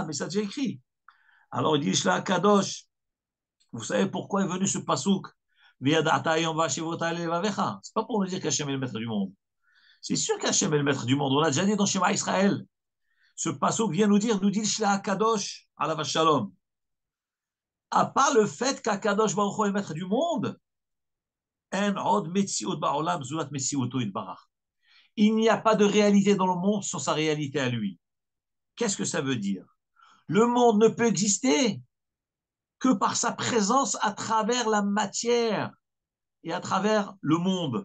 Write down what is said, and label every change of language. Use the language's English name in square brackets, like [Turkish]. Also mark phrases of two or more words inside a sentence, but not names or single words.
[French] Mais ça a déjà écrit. Alors il dit Shla Kadosh. Vous savez pourquoi est venu ce pasouk? C'est pas pour nous dire qu'Hachem est le maître du monde. C'est sûr qu'Hachem est le maître du monde. On l'a déjà dit dans le schéma Israël. Ce passouk vient nous dit le Shla Kadosh, [Hebrew] עליו השלום. [French] À part le fait qu' [Hebrew] הקדוש ברוך הוא [French] est le maître du monde, il n'y a pas de réalité dans le monde sans sa réalité à lui. Qu'est-ce que ça veut dire? Le monde ne peut exister que par sa présence à travers la matière et à travers le monde.